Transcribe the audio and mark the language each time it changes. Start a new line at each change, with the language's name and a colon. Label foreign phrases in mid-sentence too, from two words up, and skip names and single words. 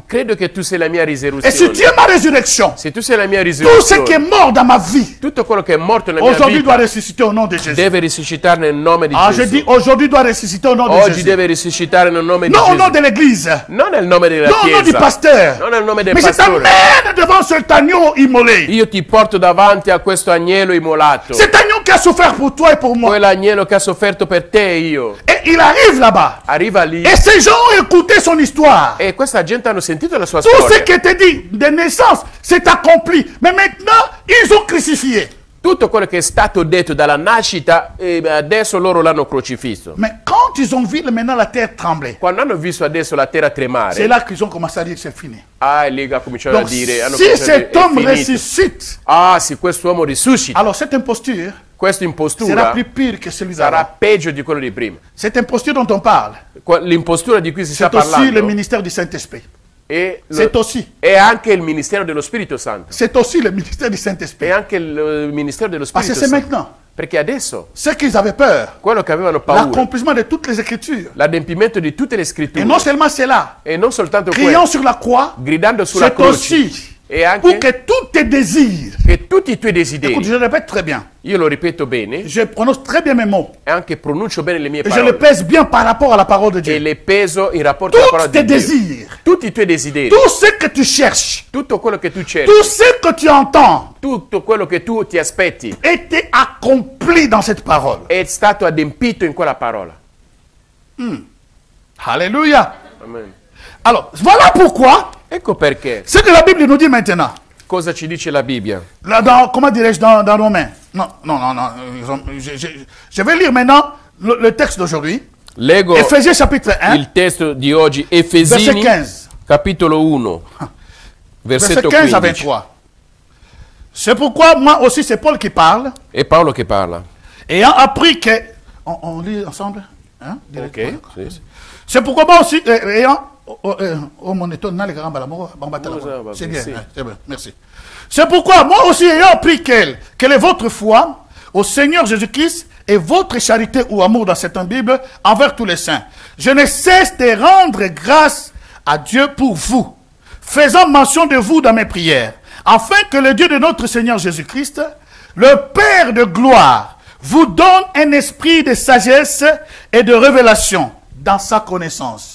Italian: che tu sei la mia
French: Et si tu
Italian: risurrezione.
French: es ma résurrection,
Italian: Se tu sei la mia
French: tout ce qui est
Italian: risurrezione,
French: mort dans ma vie,
Italian: tutto quello che è morto nella mia
French: aujourd'hui doit
Italian: vita
French: ressusciter au nom de Jésus.
Italian: deve risuscitare nel nome di
French: Ah, je dis
Italian: Gesù.
French: aujourd'hui doit ressusciter au nom de
Italian: Oggi
French: Jésus.
Italian: deve risuscitare nel nome di
French: Non au nom
Italian: Gesù.
French: de l'église.
Italian: Non nel nome della
French: Non au nom du
Italian: Chiesa,
French: pasteur.
Italian: non nel nome del
French: Mais je
Italian: pastore.
French: t'amène devant cet agneau immolé.
Italian: Io ti porto davanti a questo agnello immolato.
French: Cet agneau qui a souffert pour toi et pour moi.
Italian: Quell'agnello che ha sofferto per te e io.
French: Et il arrive là-bas.
Italian: Arriva lì
French: Et ces gens ont écouté son histoire.
Italian: e questa gente hanno sentito la sua
French: Tout ce
Italian: storia.
French: qui était dit de naissance, c'est accompli. Mais maintenant, ils ont crucifié.
Italian: Tutto quello che è stato detto dalla nascita, adesso loro l'hanno crocifisso.
French: Mais quand ils ont vu maintenant la terre trembler,
Italian: Quando hanno visto adesso la terra
French: c'est
Italian: tremare,
French: là qu'ils ont commencé à dire que c'est fini.
Italian: lì ha cominciato a
French: Donc,
Italian: dire, hanno
French: si
Italian: cominciato a dire,
French: cet homme
Italian: è finito.
French: ressuscite,
Italian: Se quest'uomo risuscita,
French: alors cette imposture
Italian: questa
French: sera
Italian: impostura
French: plus pire que celui
Italian: sarà
French: d'avant.
Italian: peggio di quello di prima.
French: Cette imposture dont on parle,
Italian: L'impostura di cui si sta
French: c'est aussi le
Italian: parlando
French: ministère du Saint-Esprit.
Italian: è,
French: C'est aussi.
Italian: è anche il ministero dello Spirito Santo.
French: C'est aussi le ministère du Saint-Esprit.
Italian: È anche il ministero dello
French: Parce que
Italian: Spirito
French: c'est
Italian: Santo.
French: maintenant.
Italian: Perché adesso,
French: Ce qu'ils avaient peur,
Italian: quello che avevano paura,
French: l'accomplissement de toutes les Écritures.
Italian: l'adempimento di tutte le
French: Et
Italian: scritture,
French: non seulement cela,
Italian: e non soltanto
French: criant
Italian: quello,
French: sur la croix,
Italian: gridando sulla
French: c'est
Italian: croce,
French: aussi
Italian: e
French: pour
Italian: anche
French: que tous tes désirs,
Italian: che tutti i tuoi
French: écoute,
Italian: desideri,
French: je le répète très bien,
Italian: io lo ripeto bene,
French: je prononce très bien mes mots,
Italian: e anche pronuncio bene le mie
French: et je le
Italian: parole,
French: pèse bien par rapport à la parole de
Italian: e Dieu. le peso in rapporto alla
French: Tous
Italian: parola
French: tes
Italian: di Dio.
French: désirs,
Italian: Tutti i tuoi desideri,
French: tout ce que tu cherches,
Italian: tutto quello che tu cerchi,
French: tout ce que tu entends,
Italian: tutto quello che tu ti aspetti,
French: était accompli dans cette parole.
Italian: è stato adempito in quella parola.
French: Alléluia. Amen. Alors, voilà pourquoi,
Italian: Ecco perché,
French: ce que la Bible nous dit maintenant,
Italian: cosa ci dice la Bibbia?
French: là, comment dirais-je, dans Romains. Non, je vais lire maintenant le texte d'aujourd'hui.
Italian: Leggo
French: Éphésiens chapitre 1,
Italian: il testo di oggi,
French: verset
Italian: Efesini,
French: 15.
Italian: capitolo 1,
French: Verset
Italian: versetto
French: 15 à
Italian: 15.
French: 23. C'est pourquoi, moi aussi, c'est Paul qui parle,
Italian: È Paolo che parla.
French: ayant appris que... On lit ensemble, hein, directement.
Italian: Ok, sì, sì.
French: C'est pourquoi moi aussi, ayant... mon étonne, c'est bien, Merci. c'est bien, merci. C'est pourquoi moi aussi, ayant appris quelle est votre foi au Seigneur Jésus-Christ et votre charité ou amour dans cette Bible envers tous les saints, je ne cesse de rendre grâce à Dieu pour vous, faisant mention de vous dans mes prières, afin que le Dieu de notre Seigneur Jésus-Christ, le Père de gloire, vous donne un esprit de sagesse et de révélation dans sa connaissance.